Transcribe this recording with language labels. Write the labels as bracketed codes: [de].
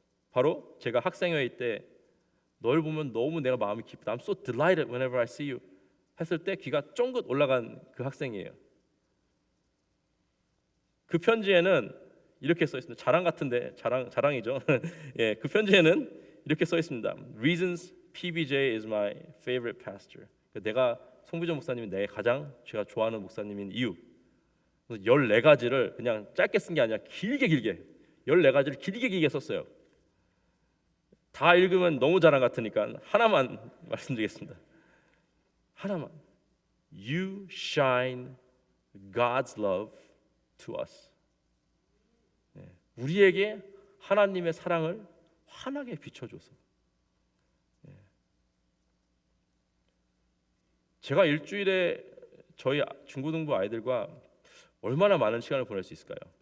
[ko] 바로 제가 학생회의 때 널 보면 너무 내가 마음이 기쁘다. [en] I'm so delighted whenever I see you [ko] 했을 때 귀가 쫑긋 올라간 그 학생이에요. 그 편지에는 이렇게 써 있습니다. 자랑 같은데 자랑이죠. 예, 그 편지에는 이렇게 써 있습니다. [en] Reasons PBJ is my favorite pastor. [ko] 내가 송비정 목사님이 제가 좋아하는 목사님인 이유. 14가지를 그냥 짧게 쓴 게 아니라 길게 14가지를 길게 썼어요. 다 읽으면 너무 자랑 같으니까 하나만 말씀드리겠습니다. 하나만. [en] You shine God's love to us. [ko] 우리에게 하나님의 사랑을 환하게 비춰줘서. 제가 일주일에 저희 중고등부 아이들과 얼마나 많은 시간을 보낼 수 있을까요?